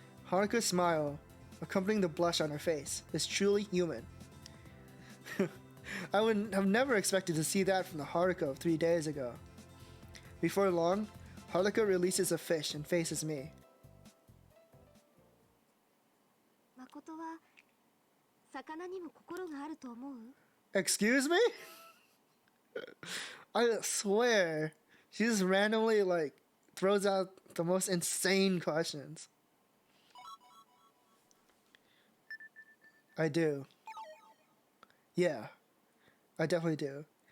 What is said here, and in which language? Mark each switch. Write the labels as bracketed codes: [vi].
[en] Haruka's smile, accompanying the blush on her face, is truly human. I would have never expected to see that from the Haruka of 3 days ago. Before long, Haruka releases a fish and faces me. [ja] 誠は魚にも心があると思う [en] Excuse me? I swear, she just randomly throws out the most insane questions. I do. Yeah, I definitely do.